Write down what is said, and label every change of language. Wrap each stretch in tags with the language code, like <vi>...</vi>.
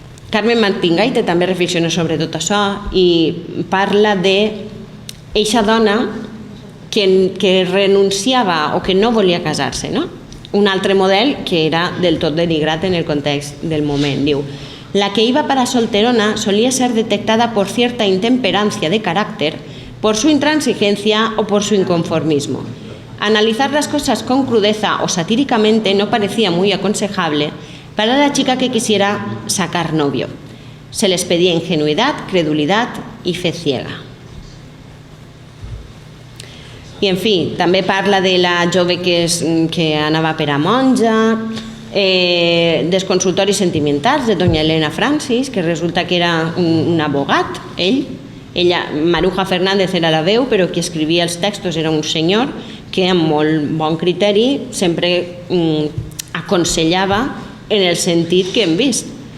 <ca>Carmen Martingaite també reflexiona sobre tot això i parla d'eixa dona que renunciava o que no volia casar-se, no? Un altre model que era del tot denigrat en el context del moment. Diu:</ca> <es>la que iba para solterona solía ser detectada por cierta intemperancia de carácter, por su intransigencia o por su inconformismo. Analizar las cosas con crudeza o satíricamente no parecía muy aconsejable para la chica que quisiera sacar novio. Se les pedía ingenuidad, credulidad y fe ciega.</es> <ca>I, en fi, també parla de la jove que anava per a monja, dels consultoris sentimentals de doña Elena Francis, que resulta que era un abogat, ella, Maruja Fernández era la veu, però qui escrivia els textos era un senyor que amb molt bon criteri sempre aconsellava en el sentit que hem vist.</ca>